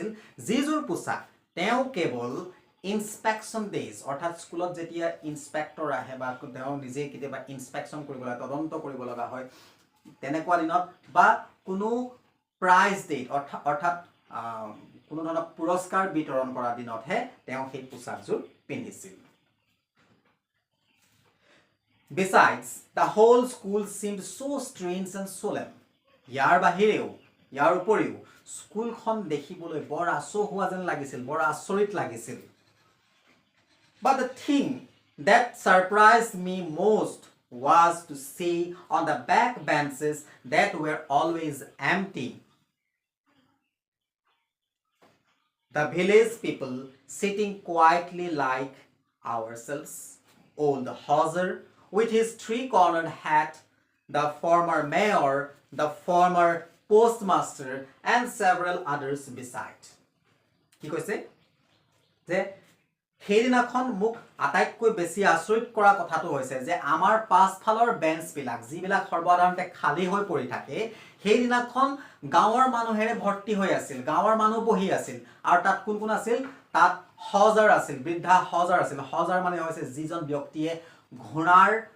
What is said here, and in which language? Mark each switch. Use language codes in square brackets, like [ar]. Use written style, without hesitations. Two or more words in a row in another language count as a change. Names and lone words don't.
[as] যিযোৰ পোছাক তেওঁ কেৱল [en] inspection days [as] অৰ্থাৎ স্কুলত যেতিয়া ইনস্পেক্টৰ আহে বা তেওঁ নিজে কেতিয়াবা ইনস্পেকশন কৰিব লগা তদন্ত কৰিব লগা হয় তেনেকুৱা দিনত বা কোনো [en] prize day [as] অৰ্থাৎ কোনো ধৰণৰ পুৰস্কাৰ বিতৰণ কৰা দিনতহে তেওঁ সেই পোছাকযোৰ পিন্ধিছিল [en] Besides, the whole school seemed so strange and solemn. [as] ইয়াৰ বাহিৰেও ইয়াৰ উপৰিও স্কুলখন দেখিবলৈ বৰ আচহুৱা যেন লাগিছিল বৰ আচৰিত লাগিছিল [en] But the thing that surprised me most was to see on the back benches that were always empty the village people sitting quietly like ourselves old Hauser with his three-cornered hat, the former mayor, the former postmaster, and several others beside. [as] কি কৈছে যে সেইদিনাখন মোক আটাইতকৈ বেছি আচৰিত কৰা কথাটো হৈছে যে আমাৰ পাছফালৰ বেঞ্চবিলাক যিবিলাক সৰ্বসাধাৰণতে খালী হৈ পৰি থাকে সেইদিনাখন গাঁৱৰ মানুহেৰে ভৰ্তি হৈ আছিল গাঁৱৰ মানুহ বহি আছিল আৰু তাত কোন কোন আছিল তাত হজাৰ আছিল বৃদ্ধা হজাৰ আছিল হজাৰ মানে হৈছে যিজন ব্যক্তিয়ে ঘোঁৰাৰ